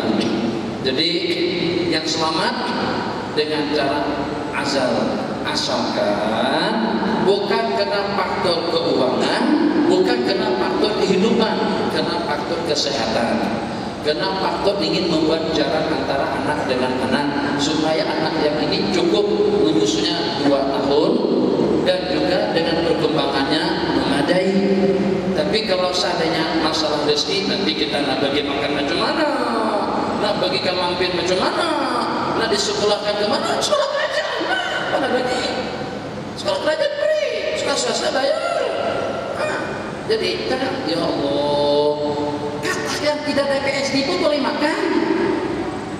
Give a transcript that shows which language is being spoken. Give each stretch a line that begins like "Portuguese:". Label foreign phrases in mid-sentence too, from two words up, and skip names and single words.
Malay: Jadi yang selamat dengan cara azal, asalkan bukan kena faktor keuangan, bukan kena faktor kehidupan, kena faktor kesehatan. Karena faktor ingin membuat jarak antara anak dengan anak, supaya anak yang ini cukup menyusunya 2 tahun dan juga dengan perkembangannya memadai. Tapi kalau seandainya masalah rezeki, nanti kita nak bagi makan macam mana, nak bagikan lampir macam mana, nak disekolahkan ke mana? Sekolah kerajaan, mana bagi? Sekolah kerajaan free, sekolah swasta bayar. Jadi
Arabic: يا الله,
Malay: yang tidak ada PSD pun boleh makan.